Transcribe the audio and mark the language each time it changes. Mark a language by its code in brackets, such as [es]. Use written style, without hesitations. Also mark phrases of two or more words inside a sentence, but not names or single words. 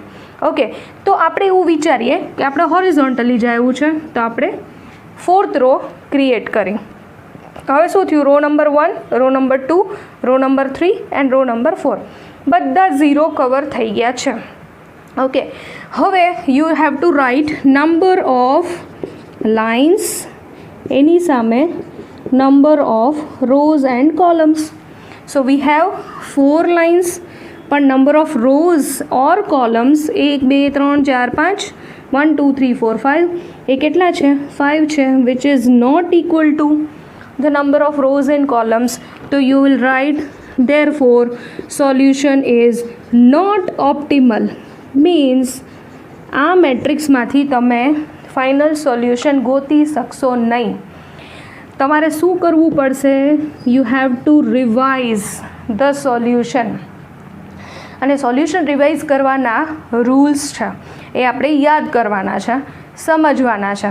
[gu] ઓકે, તો આપણે એવું વિચારીએ કે આપણે હોરિઝોન્ટલી જવું છે, તો આપણે 4th રો ક્રિએટ કરી. હવે શું થયું? [en] row number [gu] 1, [en] row number [gu] 2, [en] row number [gu] 3 [en] and row number [gu] 4 બધા ઝીરો કવર થઈ ગયા છે. [en] ઓકે, હવે you have to write number of lines, [gu] એની સામે [en] number of rows and columns. So we have 4 lines, but number of rows or columns 1 2 3 4 5 1 2 3 4 5 [gu] એ કેટલા છે? 5 છે, [en] which is not equal to the number of rows and columns. So you will write therefore solution is not optimal, means [gu] આ મેટ્રિક્સમાંથી તમે ફાઇનલ સોલ્યુશન ગોતી શકશો નહીં. તમારે શું કરવું પડશે? [en] you have to revise the solution. [gu] અને સોલ્યુશન રિવાઇઝ કરવાના રૂલ્સ છે એ આપણે યાદ કરવાના છે, સમજવાના છે.